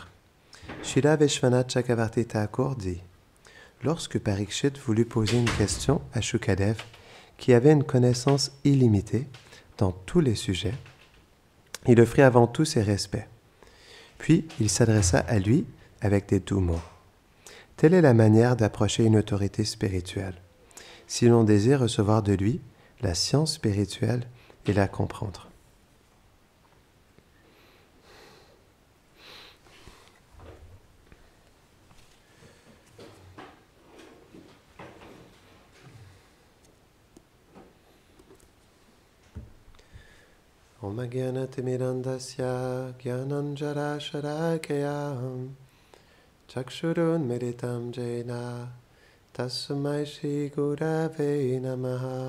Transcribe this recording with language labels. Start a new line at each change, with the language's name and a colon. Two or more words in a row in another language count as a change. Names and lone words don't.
French: Srila Vishwanath Chakravarti Thakur dit: lorsque Parikshit voulut poser une question à Shukadev, qui avait une connaissance illimitée dans tous les sujets, il offrit avant tout ses respects. Puis il s'adressa à lui avec des doux mots. Telle est la manière d'approcher une autorité spirituelle, si l'on désire recevoir de lui la science spirituelle et la comprendre.
Sanskrit: ॐ अज्ञानतिमिरान्धस्य ज्ञानाञ्जन शलाकया चक्षुरुन् मीलितं येन तस्मै श्री गुरवे नमः